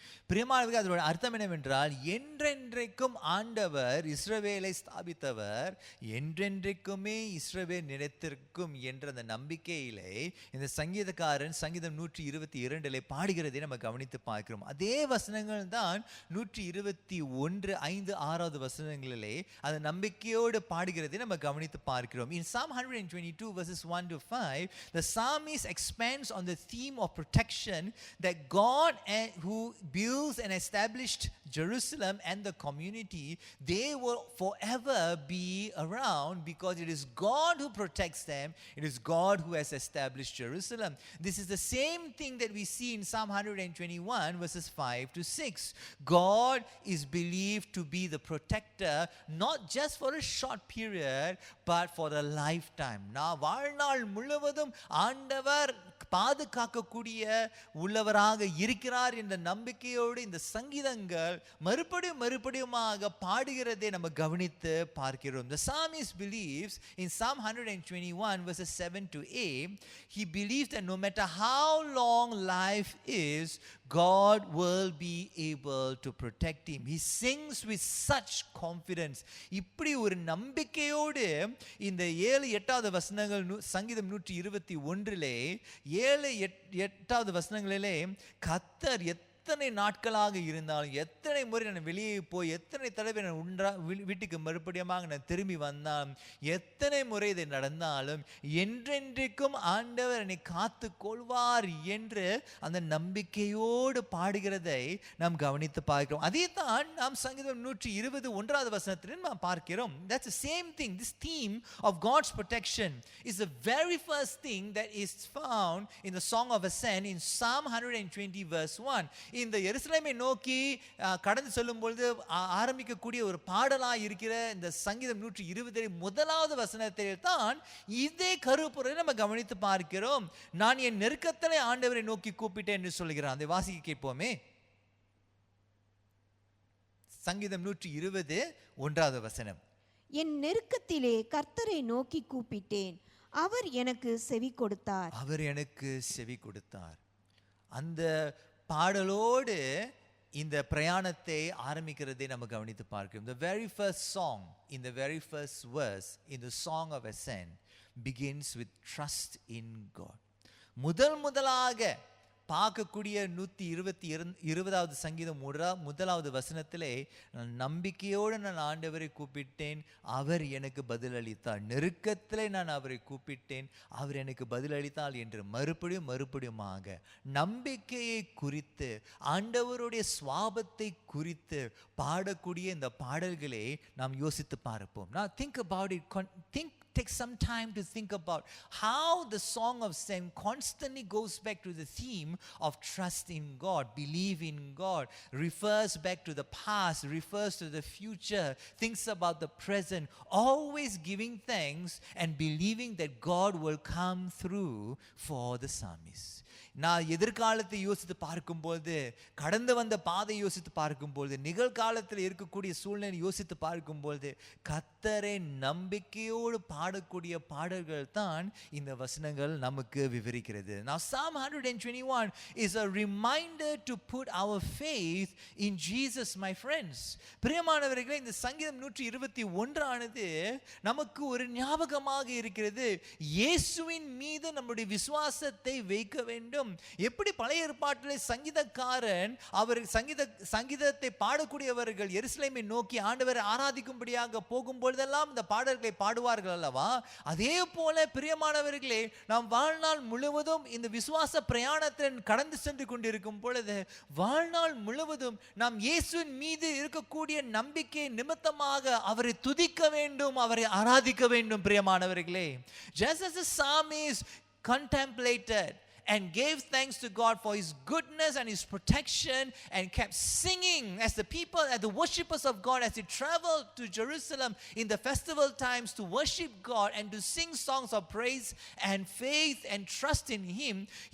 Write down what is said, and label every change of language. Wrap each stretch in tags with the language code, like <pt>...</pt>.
<ta>பிரியமானவர்களே, அதோட அர்த்தம் என்னவென்றால், என்றென்றைக்கும் ஆண்டவர் இஸ்ரவேலை ஸ்தாபித்தவர், என்றென்றைக்குமே இஸ்ரவேல் நிலைத்திருக்கும் என்ற அந்த நம்பிக்கையிலே இந்த சங்கீதக்காரன் சங்கீதம் 122 பாடுகிறதை நம்ம கவனித்து பார்க்கிறோம். அதே வசனங்கள் தான் 121:5-6 வசனங்களிலே அந்த நம்பிக்கையோடு பாடுகிறதை நம்ம கவனித்து பார்க்கிறோம்.</ta> <en>In Psalm 122 verses 1-5, the psalmist expands on the theme of protection, that God who builds and established Jerusalem and the community, they will forever be around because it is God who protects them. It is God who has established Jerusalem. This is the same thing that we see in Psalm 121 verses 5-6. God is believed to be the protector, not just for a short period but for a lifetime.</en> <ta>நான் வாழ்நாள் முழுவதும் ஆண்டவர் பாதுகாக்கக்கூடிய உள்ளவராக இருக்கிறார் என்ற நம்பிக்கையோடு இந்த சங்கீதங்கள் மறுபடியுமாக பாடுகிறதை நம்ம கவனித்து பார்க்கிறோம்.</ta> <en>The psalmist believes in Psalm 121 verses 7-8, he believes that no matter how long life is, God will be able to protect him. He sings with such confidence.</en> <ta>இப்படி ஒரு நம்பிக்கையோடு இந்த 7-8 வசனங்கள் சங்கீதம் 121 7-8 வசனங்களிலே கர்த்தர் எத்தனை நாட்களாக இருந்தாலும், எத்தனை முறை நான் வெளியே போய், எத்தனை தடவை நான் வீட்டுக்கு மறுபடியுமாக நான் திரும்பி வந்தாலும், எத்தனை முறை இதை நடந்தாலும், என்றென்றைக்கும் ஆண்டவர் என்னை காத்து கொள்வார் என்று அந்த நம்பிக்கையோடு பாடுகிறதை நாம் கவனித்து பார்க்கிறோம். அதே தான் நாம் சங்கீதம் 121 வசனத்தில் நாம் பார்க்கிறோம்.</ta> <en>That's the same thing. This theme of God's protection is the very first thing that is found in the Song of Ascent in Psalm 120 verse 1.</en> <ta>இந்த எருசலேமை நோக்கி கடந்து செல்லும் பொழுது ஆரம்பிக்கக்கூடிய ஒரு பாடலாக இருக்கிற இந்த சங்கீதம் 120 முதலாவது வசனத்தில் தான் இதே கருப்பொருளை நம்ம கவனித்து பார்க்கிறோம். நான் என் நெருக்கத்திலே ஆண்டவரை நோக்கி கூப்பிட்டேன் என்று சொல்கிறான். அதை வாசிக்க கேட்போமே. சங்கீதம் 120 வசனம். என் நெருக்கத்திலே கர்த்தரை நோக்கி கூப்பிட்டேன், அவர் எனக்கு செவி கொடுத்தார். அவர் எனக்கு செவி கொடுத்தார். அந்த பாடலோடு இந்த பிரயாணத்தை ஆரம்பிக்கிறதை நம்ம கவனித்து பார்க்கிறோம்.</ta> <en>The very first song in the very first verse in the Song of Ascent begins with trust in God.</en> <ta>முதலாக பார்க்கக்கூடிய 120 சங்கீதம் முதலாவது வசனத்திலே, நம்பிக்கையோடு நான் ஆண்டவரை கூப்பிட்டேன், அவர் எனக்கு பதிலளித்தார். நெருக்கத்திலே நான் அவரை கூப்பிட்டேன், அவர் எனக்கு பதிலளித்தார் என்று மறுபடியுமாக நம்பிக்கையை குறித்து, ஆண்டவருடைய சுவாபத்தை குறித்து பாடக்கூடிய இந்த பாடல்களை நாம் யோசித்து பார்ப்போம்.</ta> <en>Now think about it.</en> <ta>take some time to think about how the Song of Psalms constantly goes back to the theme of trust in God, believe in God, refers back to the past, refers to the future, thinks about the present, always giving thanks and believing that God will come through for the psalmist. நான் எதிர்காலத்தை யோசித்து பார்க்கும்போது, கடந்து வந்த பாதை யோசித்து பார்க்கும்போது, நிகழ்காலத்தில் இருக்கக்கூடிய சூழ்நிலை யோசித்து பார்க்கும்போது, கர்த்தரை நம்பிக்கையோடு பாடக்கூடிய பாடல்கள் தான் இந்த வசனங்கள் நமக்கு விவரிக்கிறது.</ta> <en>Now Psalm 121 is a reminder to put our faith in Jesus, my friends.</en> <ta>பிரியமானவர்களே, இந்த சங்கீதம் 121 ஆனது நமக்கு ஒரு ஞாபகமாக இருக்கிறது. இயேசுவின் மீது நம்முடைய விசுவாசத்தை வைக்க வேண்டும். எப்படி பழைய ஏற்பாட்டிலே சங்கீதக்காரன் அவர் சங்கீதத்தை பாடக்கூடியவர்கள் எருசலேமை நோக்கி ஆண்டவரை ஆராதிக்கும்படியாக போகும்பொழுதெல்லாம் இந்த பாடல்களை பாடுவார்கள் அல்லவா? அதே போல பிரியமானவர்களே, நாம் வாழ்நாள் முழுவதும் இந்த விசுவாச பிரயாணத்தில் கடந்து சென்று கொண்டிருக்கும் பொழுது, வாழ்நாள் முழுவதும் நாம் இயேசுவின் மீது இருக்கக்கூடிய நம்பிக்கை நிமித்தமாக அவரை துதிக்க வேண்டும், அவரை ஆராதிக்க வேண்டும். பிரியமானவர்களே,</ta> <en>just as the psalmist contemplated and gave thanks to God for his goodness and his protection, and kept singing as the people, as the worshippers of God, as they traveled to Jerusalem in the festival times to worship God and to sing songs of praise and faith and trust in him.</en>